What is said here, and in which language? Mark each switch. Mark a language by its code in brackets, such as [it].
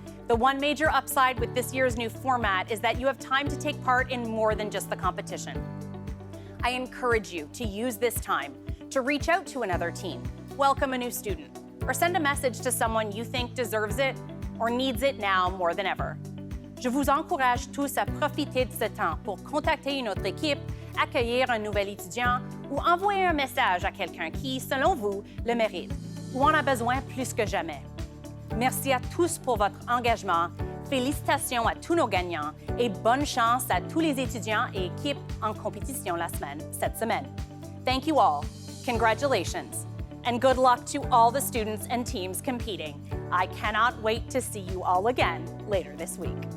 [en] The one major upside with this year's new format is that you have time to take part in more than just the competition. I encourage you to use this time to reach out to another team, welcome a new student, or send a message to someone you think deserves it or needs it now more than ever. [fr] Je vous encourage tous à profiter de ce temps pour contacter une autre équipe, accueillir un nouvel étudiant ou envoyer un message à quelqu'un qui, selon vous, le mérite ou en a besoin plus que jamais. Merci à tous pour votre engagement. Félicitations à tous nos gagnants et bonne chance à tous les étudiants et équipes en compétition cette semaine. [en] Thank you all. Congratulations. And good luck to all the students and teams competing. I cannot wait to see you all again later this week.